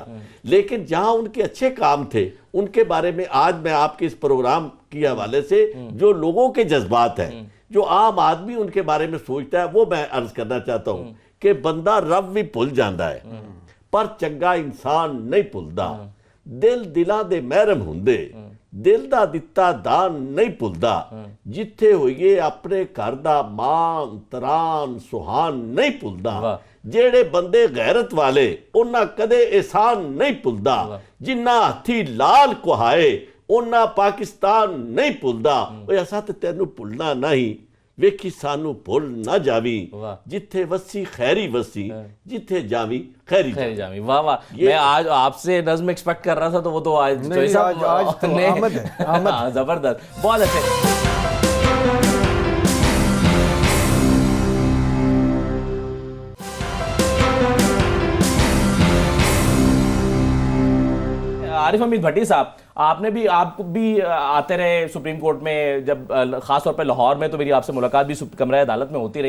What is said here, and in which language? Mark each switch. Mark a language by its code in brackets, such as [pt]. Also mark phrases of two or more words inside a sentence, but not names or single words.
[ur] لیکن جہاں ان کے اچھے کام تھے ان کے بارے میں آج میں آپ کے اس پروگرام کے حوالے سے جو لوگوں کے جذبات ہیں, جو عام آدمی ان کے بارے میں سوچتا ہے, وہ میں عرض کرنا چاہتا ہوں کہ [pa] بندہ رب بھی بھول جاندہ ہے پر چنگا انسان نہیں بھولدا. دل دلاں دے محرم ہوندے, دل دا دتا دان نہیں بھولدا. جتھے ہوئیے اپنے گھر دا مان تران سہان نہیں بھولدا. جیڑے بندے غیرت والے انہاں کدے احسان نہیں بھولدا. جنہاں ہتھی لال کوہائے انہاں پاکستان نہیں بھولدا. ایسا تے تینوں بھولنا نہیں, ویکھی سانو بھول نہ جاوی. جتھے وسی خیری وسی, جتھے جاوی خیری جاوی. [ur] واہ واہ, میں آج آپ سے نظم ایکسپیکٹ کر رہا تھا, تو وہ تو آج زبردست, بہت اچھے. عارف حمید بھٹی صاحب, آپ بھی آتے رہے سپریم کورٹ میں, جب خاص طور پہ لاہور میں تو میری آپ سے ملاقات بھی کمرہ عدالت میں ہوتی رہی.